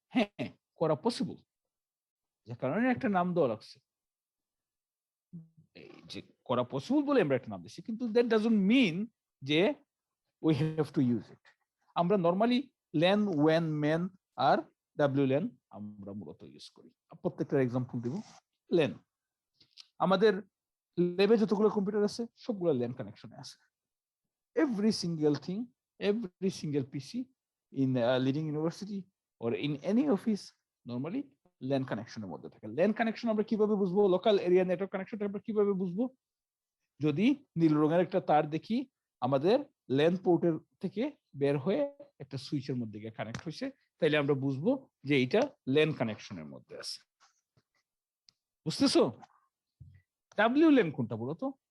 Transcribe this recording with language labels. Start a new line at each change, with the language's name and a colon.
Bangla: হ্যাঁ, করা পসিবল, যে কারণে একটা নাম দেওয়া লাগছে, এই যে করা পসিবল বলে আমরা একটা নাম দিচ্ছি, কিন্তু
English: That doesn't mean যে we have to use it.
Bangla: আমরা নর্মালি ল্যান, ওয়ান, ম্যান আর ডাব্লিউ ল্যান আমরা মূলত ইউজ করি। প্রত্যেকটার এক্সাম্পল দিব। ল্যান, আমাদের ল্যাবে যতগুলো কম্পিউটার আছে সবগুলো ল্যান কানেকশনে আছে।
English: every single thing, every single PC in a leading university or in any office normally LAN
Bangla: কানেকশনের মধ্যে থাকে। LAN কানেকশন আমরা কিভাবে বুঝবো? লোকাল এরিয়া নেটওয়ার্ক কানেকশন আমরা কিভাবে বুঝবো? যদি নীল রঙের একটা তার দেখি আমাদের LAN পোর্টের থেকে বের হয়ে একটা সুইচের মধ্যে গিয়ে কানেক্ট হয়েছে, তাইলে আমরা বুঝবো যে এটা LAN কানেকশনের মধ্যে আছে। বুঝতেছো? WLAN কোনটা বলো তো?